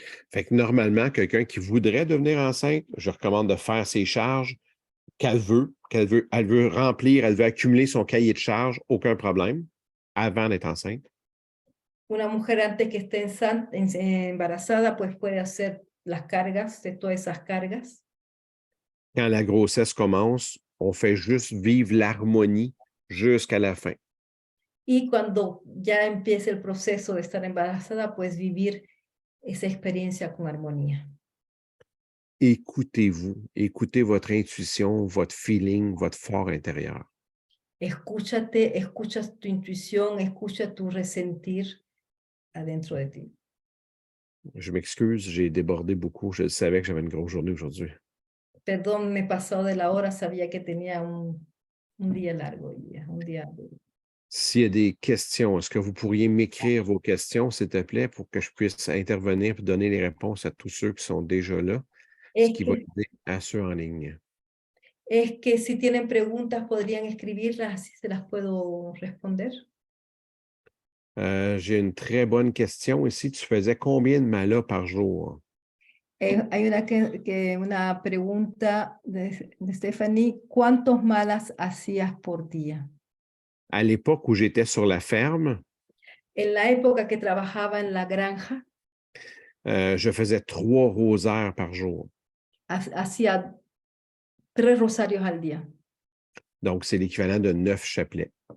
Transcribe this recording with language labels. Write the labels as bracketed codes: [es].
[fr] Fait que normalement, quelqu'un qui voudrait devenir enceinte, je recommande de faire ses charges qu'elle veut, elle veut remplir, elle veut accumuler son cahier de charges, aucun problème, avant d'être enceinte. [es] Una mujer antes que esté embarazada, pues puede hacer las cargas, de todas esas cargas. [fr] Quand la grossesse commence, on fait juste vivre l'harmonie jusqu'à la fin. [es] Y cuando ya empiece el proceso de estar embarazada, pues vivir esa experiencia con armonía. [fr] Écoutez-vous, écoutez votre intuition, votre feeling, votre fort intérieur. [es] Escúchate, escucha tu intuición, escucha tu resentir adentro de ti. [fr] Je m'excuse, j'ai débordé beaucoup. Je savais que j'avais une grosse journée aujourd'hui. [es] Perdón, me he pasado de la hora, sabía que tenía un día largo hoy día, un día duro. [fr] S'il y a des questions, est-ce que vous pourriez m'écrire vos questions, s'il te plaît, pour que je puisse intervenir et donner les réponses à tous ceux qui sont déjà là, ce qui va aider à ceux en ligne. [es] Es que si tienen preguntas podrían escribirlas, así se las puedo responder. [fr] J'ai une très bonne question ici. Tu faisais combien de malas par jour? [es] Hay una pregunta de Stephanie, ¿cuántos malas hacías por día? [fr] À l'époque où j'étais sur la ferme, [es] En la época que trabajaba en la granja, [fr] je faisais 3 rosaires par jour. [es] hacía 3 rosarios al día. [fr] Donc, c'est l'équivalent de 9 chapelets.